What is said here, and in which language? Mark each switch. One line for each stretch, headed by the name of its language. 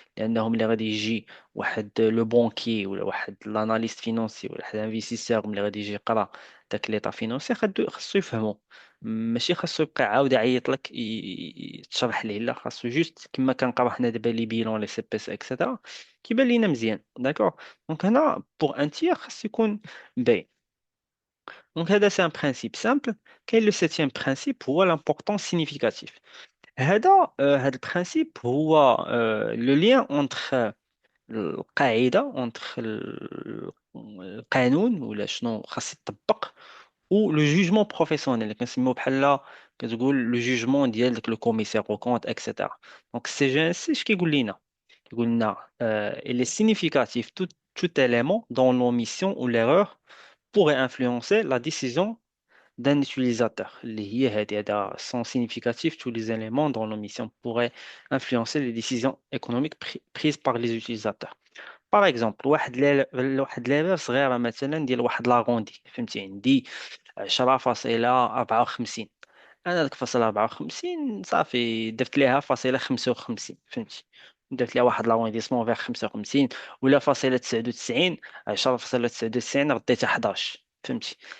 Arabic: لانهم اللي غادي يجي واحد لو بونكي ولا واحد لاناليست فينونسي ولا واحد انفيستيسور ملي غادي يجي يقرا داك ليطا فينونسي خاصو يفهمو، ماشي خاصو يبقى عاود يعيط لك تشرح ليه، لا خاصو جوست كما كنقراو حنا دابا لي بيلون لي سي بي اس اكسيتيرا كيبان لينا مزيان. داكوغ؟ دونك هنا بوغ ان تيير خاص يكون باين.
French: Donc, c'est un principe simple. Quel est le septième principe?
Arabic: هو
French: l'importance significative.
Arabic: هذا البرانسيب هو
French: le lien entre
Arabic: القاعدة،
French: entre
Arabic: القانون ولا شنو خاص يطبق، و لو جوجمون بروفيسيونيل اللي كنسميو بحال كتقول لو جوجمون ديال داك لو كوميسير او كونت اكسيتيرا. دونك السي جي ان سي اش كيقول لنا؟
French: كيقول لنا il est significatif tout élément dont l'omission ou l'erreur pourrait influencer la décision d'un utilisateur.
Arabic: اللي هي هذا
French: sont significatifs tous les éléments dont l'omission pourrait influencer les décisions économiques prises par les utilisateurs.
Arabic: باغ اكزومبل واحد ليفر صغيره مثلا ديال واحد لاغوندي، فهمتي، عندي 10.54، انا ديك فاصله 54 صافي درت ليها فاصله 55، فهمتي، درت ليها واحد لاغونديسمون فيغ 55، ولا فاصله 99، 10.99 رديتها 11، فهمتي.